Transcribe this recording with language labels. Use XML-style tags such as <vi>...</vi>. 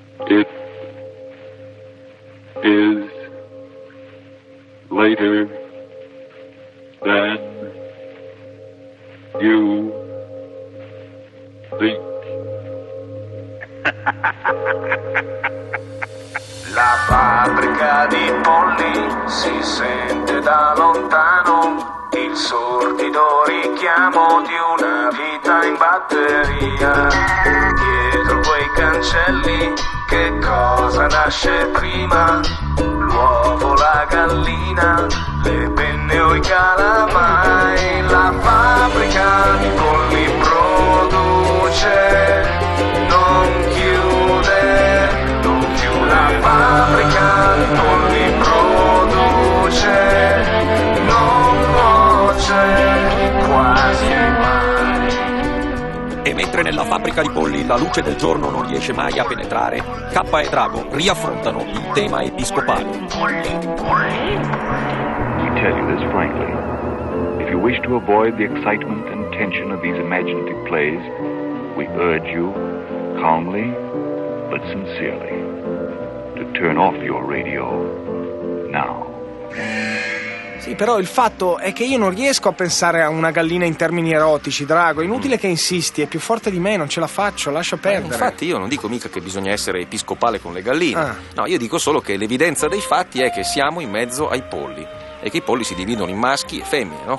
<en>It is later than you think.</en> <it>La fabbrica di polli si sente da lontano, il sordido richiamo di una vita in batteria. Dietro quei cancelli che cosa nasce prima? L'uovo, la gallina, le penne o i calamai? La fabbrica di polli produce, non chiude, non chiude. La fabbrica di polli produce, non cuoce quasi mai. E mentre nella fabbrica di polli la luce del giorno non riesce mai a penetrare, Kappa e Drago riaffrontano il tema episcopale.</it> <en>We tell you this frankly. If you wish to avoid the excitement and tension of these imaginative plays, we urge you, calmly but sincerely, to turn off your radio now.</en> <it>Sì, però il fatto è che io non riesco a pensare a una gallina in termini erotici, Drago. È inutile che insisti, è più forte di me, non ce la faccio, lascia perdere. Infatti io non dico mica che bisogna essere episcopale con le galline. No, io dico solo che l'evidenza dei fatti è che siamo in mezzo ai polli e che i polli si dividono in maschi e femmine, no?</it>